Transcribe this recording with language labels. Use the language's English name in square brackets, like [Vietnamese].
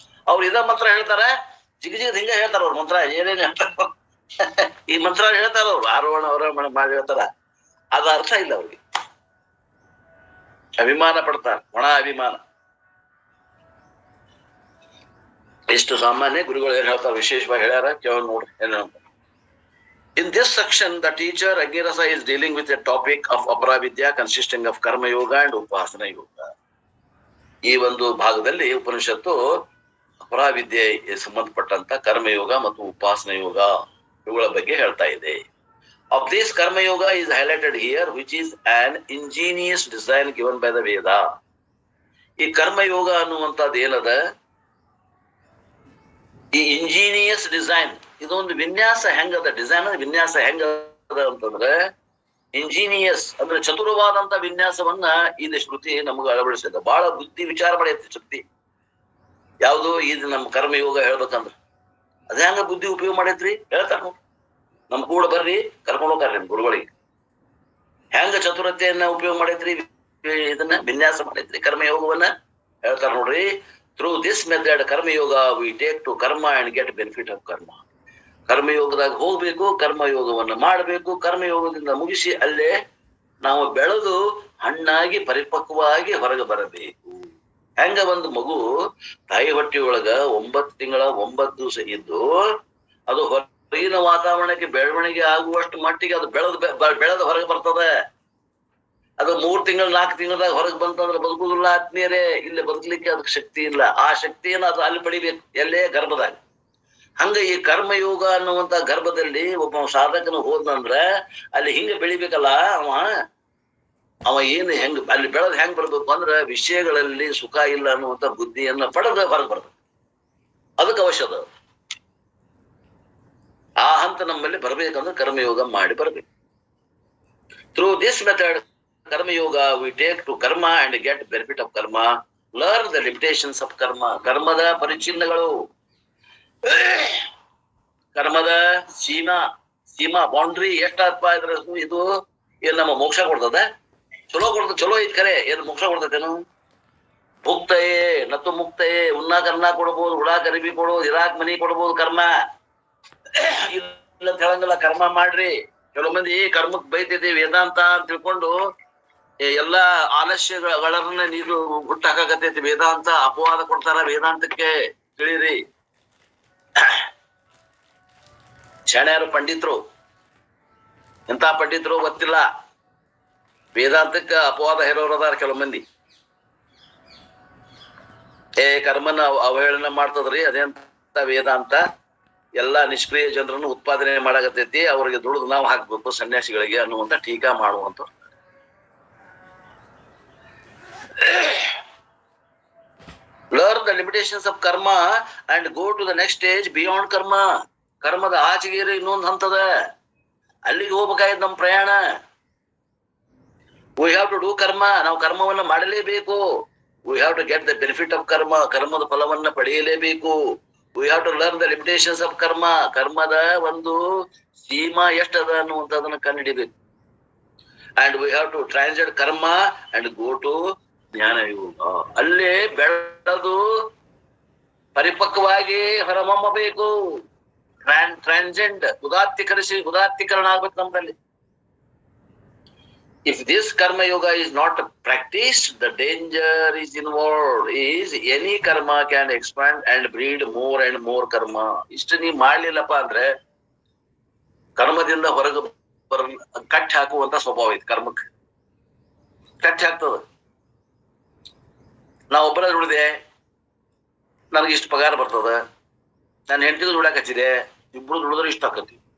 [Kannada] ಅವ್ರು ಇದ ಮಂತ್ರ ಹೇಳ್ತಾರ, ಜಿಗಜಿಗದ್ ಹಿಂಗ ಹೇಳ್ತಾರ ಅವ್ರ ಮಂತ್ರ. ಏನೇನ್ ಹೇಳ್ತಾರ ಈ ಮಂತ್ರ ಹೇಳ್ತಾರ ಅವ್ರು, ಆರೋಹಣ ಅವರೋಹಣ ಮಾಡಿ ಹೇಳ್ತಾರ. ಅದ ಅರ್ಥ ಇಲ್ಲ ಅವ್ರಿಗೆ. ಅಭಿಮಾನ ಪಡ್ತಾರ, ಒಣ ಅಭಿಮಾನ. ಎಷ್ಟು ಸಾಮಾನ್ಯ ಗುರುಗಳು ಏನ್ ಹೇಳ್ತಾರ, ವಿಶೇಷವಾಗಿ ಹೇಳ್ಯಾರ, ಕೇಳ ನೋಡ್ರಿ ಏನಂತ. [English] In this section, the teacher Agirasa is dealing with a topic of Aparavidya consisting of Karma Yoga and Upasana Yoga. [Kannada] ಈ ಒಂದು ಭಾಗದಲ್ಲಿ ಉಪನಿಷತ್ತು ಅಪರಾವಿದ್ಯೆಗೆ ಸಂಬಂಧಪಟ್ಟಂತ ಕರ್ಮಯೋಗ ಮತ್ತು ಉಪಾಸನ ಯೋಗ ಇವುಗಳ ಬಗ್ಗೆ ಹೇಳ್ತಾ ಇದೆ. [English] Of this Karma Yoga is highlighted here, which is an ingenious design given by the Veda. [Kannada] ಈ ಕರ್ಮಯೋಗ ಅನ್ನುವಂಥದ್ದು ಏನದ, ಈ [English] ingenious design, [Kannada] ಇದೊಂದು ವಿನ್ಯಾಸ ಹೆಂಗದ, ಡಿಸೈನ್ ವಿನ್ಯಾಸ ಹೆಂಗದ ಅಂತಂದ್ರೆ, ಇಂಜಿನಿಯಸ್ ಅಂದ್ರೆ ಚತುರವಾದಂತ ವಿನ್ಯಾಸವನ್ನ ಇದು ಶ್ರುತಿ ನಮ್ಗೆ ಅಳವಡಿಸಿದ. ಬಹಳ ಬುದ್ಧಿ ವಿಚಾರ ಮಾಡೈತಿ ಶಕ್ತಿ. ಯಾವುದು ಇದು ನಮ್ಮ ಕರ್ಮಯೋಗ ಹೇಳ್ಬೇಕಂದ್ರ ಅದ ಹೆಂಗ ಬುದ್ಧಿ ಉಪಯೋಗ ಮಾಡೈತ್ರಿ ಹೇಳ್ತಾರ. ನಮ್ ಕೂಡ ಬರ್ರಿ ಕರ್ಕೊಂಡು ಹೋಗ್ತಾರ ನಿಮ್ ಗುರುಗಳಿಗೆ. ಹೆಂಗ ಚತುರತೆಯನ್ನ ಉಪಯೋಗ ಮಾಡೈತ್ರಿ, ಇದನ್ನ ವಿನ್ಯಾಸ ಮಾಡೈತ್ರಿ ಕರ್ಮಯೋಗವನ್ನ ಹೇಳ್ತಾರ ನೋಡ್ರಿ. [English] Through this method, Karma Yoga, we take to karma and get benefit of karma. [Kannada] ಕರ್ಮಯೋಗದಾಗ ಹೋಗ್ಬೇಕು, ಕರ್ಮಯೋಗವನ್ನು ಮಾಡಬೇಕು. ಕರ್ಮಯೋಗದಿಂದ ಮುಗಿಸಿ ಅಲ್ಲೇ ನಾವು ಬೆಳೆದು ಹಣ್ಣಾಗಿ ಪರಿಪಕ್ವವಾಗಿ ಹೊರಗೆ ಬರಬೇಕು. ಹೆಂಗ ಒಂದು ಮಗು ತಾಯಿ ಹೊಟ್ಟಿಯೊಳಗ 9 ತಿಂಗಳ 9 ದಿವಸ ಇದ್ದು ಅದು ಹೊರಗಿನ ವಾತಾವರಣಕ್ಕೆ ಬೆಳವಣಿಗೆ ಆಗುವಷ್ಟು ಮಟ್ಟಿಗೆ ಅದು ಬೆಳೆದು ಹೊರಗೆ ಬರ್ತದೆ. ಅದು 3 ತಿಂಗಳು 4 ತಿಂಗಳದಾಗ ಹೊರಗೆ ಬಂತಂದ್ರೆ ಬದುಕುದಿಲ್ಲ ಆತ್ಮೀಯರೇ. ಇಲ್ಲಿ ಬದುಕಲಿಕ್ಕೆ ಅದಕ್ಕೆ ಶಕ್ತಿ ಇಲ್ಲ. ಆ ಶಕ್ತಿಯನ್ನು ಅದು ಅಲ್ಲಿ ಪಡಿಬೇಕು, ಎಲ್ಲೇ ಗರ್ಭದಾಗ. ಹಂಗ ಈ ಕರ್ಮಯೋಗ ಅನ್ನುವಂತ ಗರ್ಭದಲ್ಲಿ ಒಬ್ಬ ಸಾಧಕನು ಹೋದ್ನಂದ್ರ ಅಲ್ಲಿ ಹಿಂಗ ಬೆಳಿಬೇಕಲ್ಲ. ಅವ ಏನು ಹೆಂಗ್ ಅಲ್ಲಿ ಬೆಳೆದ್ ಹೆಂಗ್ ಬರ್ಬೇಕು ಅಂದ್ರ ವಿಷಯಗಳಲ್ಲಿ ಸುಖ ಇಲ್ಲ ಅನ್ನುವಂತ ಬುದ್ಧಿಯನ್ನ ಪಡೆದ ಹೊರಗೆ ಬರ್ತದೆ. ಅದಕ್ಕೆ ಅವಶ್ಯದ. ಆ ಹಂತ ನಮ್ಮಲ್ಲಿ ಬರ್ಬೇಕಂದ್ರೆ ಕರ್ಮಯೋಗ ಮಾಡಿ ಬರ್ಬೇಕು. [English] Through this method Karma Yoga, we take to karma and get benefit of karma. Learn the limitations of karma. [Kannada] ಕರ್ಮದ ಪರಿಚಿನ್ನಗಳು, ಕರ್ಮದ ಸೀಮಾ ಬೌಂಡ್ರಿ ಎಷ್ಟಪ್ಪ ಇದ್ರ ಇದು. ಏನ್ ನಮ್ಮ ಮೋಕ್ಷ ಕೊಡ್ತದ? ಚಲೋ ಐತ್ ಖರೆ. ಏನ್ ಮೋಕ್ಷ ಕೊಡ್ತದೇನು? ಮುಕ್ತಯೇ ನತ್ತು ಮುಕ್ತಯೇ. ಉಣ್ಣಾಕ ಅನ್ನ ಕೊಡ್ಬೋದು, ಉಡಾಕ ಅರಿವಿ ಕೊಡ್ಬೋದು, ಇರಾಕ್ ಮನಿ ಕೊಡ್ಬೋದು. ಕರ್ಮ ಇಲ್ಲ ಹೇಳಂಗಿಲ್ಲ. ಕರ್ಮ ಮಾಡ್ರಿ. ಕೆಲವು ಮಂದಿ ಕರ್ಮಕ್ ಬೈತೈತಿ ವೇದಾಂತ ಅಂತ ತಿಳ್ಕೊಂಡು ಎಲ್ಲಾ ಆಲಸ್ಯಗಳನ್ನ ನೀರು ಹುಟ್ಟಾಕತೈತಿ. ವೇದಾಂತ ಅಪವಾದ ಕೊಡ್ತಾರ ವೇದಾಂತಕ್ಕೆ, ತಿಳಿರಿ. ಶಣ್ಯರು ಪಂಡಿತರು, ಎಂತ ಪಂಡಿತರು ಗೊತ್ತಿಲ್ಲ. ವೇದಾಂತಕ್ಕ ಅಪವಾದ ಹೇರೋರದಾರ ಕೆಲವು ಮಂದಿ. ಕರ್ಮನ ಅವಹೇಳನ ಮಾಡ್ತದ್ರಿ, ಅದೇಂತ ವೇದಾಂತ. ಎಲ್ಲಾ ನಿಷ್ಕ್ರಿಯ ಜನರನ್ನು ಉತ್ಪಾದನೆ ಮಾಡಾಕತೈತಿ, ಅವ್ರಿಗೆ ದುಡಿದು ನಾವು ಹಾಕ್ಬೇಕು ಸನ್ಯಾಸಿಗಳಿಗೆ ಅನ್ನುವಂತ ಟೀಕಾ ಮಾಡುವಂತ. [English] Learn the limitations of karma and go to the next stage beyond karma. [Kannada] ಕರ್ಮದ ಆಚೆಗೇರಿ ಇನ್ನೊಂದು ಹಂತದ, ಅಲ್ಲಿಗೆ ಹೋಗ್ಬೇಕಾಯ್ತು ನಮ್ಮ ಪ್ರಯಾಣ. [English] We have to do karma. [Kannada] ನಾವು ಕರ್ಮವನ್ನ ಮಾಡಲೇಬೇಕು. [English] We have to get the benefit of karma. [Kannada] ಕರ್ಮದ ಫಲವನ್ನ ಪಡೆಯಲೇಬೇಕು. [English] We have to learn the limitations of karma. [Kannada] ಕರ್ಮದ ಒಂದು ಸೀಮಾ ಎಷ್ಟದ ಅನ್ನುವಂಥದನ್ನ ಕಂಡುಹಿಡಿಬೇಕು. [English] and we have to transit karma and go to jnana yoga. [Kannada] ಅಲ್ಲೇ ಬೆಳೆದು ಪರಿಪಕ್ವವಾಗಿ ಹೊರಹೊಮ್ಮಬೇಕು. ಟ್ರಾನ್ಸೆಂಡ್ ಉದಾತ್ತೀಕರಣ ಆಗ್ಬೇಕು ನಮ್ಮಲ್ಲಿ. [English] If this karma yoga is not practiced, the danger is involved. Is any karma can expand and breed more and more karma. [Kannada] ಇಷ್ಟು ನೀ ಮಾಡ್ಲಿಲ್ಲಪ್ಪ ಅಂದ್ರೆ ಕರ್ಮದಿಂದ ಹೊರಗೆ ಕಟ್ಟಿ ಹಾಕುವಂತ ಸ್ವಭಾವ ಐತಿ ಕರ್ಮಕ್ಕೆ. ಕಟ್ಟಿ ಹಾಕ್ತದ. ನಾ ಒಬ್ಬರ ದುಡಿದೆ, ನನಗೆ ಇಷ್ಟು ಪಗಾರ ಬರ್ತದ, ನಾನು ಹೆಂಡತಿಗೂ ದುಡಾಕ್ ಹಚ್ಚಿದೆ, ಇಬ್ರು ದುಡಿದ್ರೆ ಇಷ್ಟ ಆಕತಿ.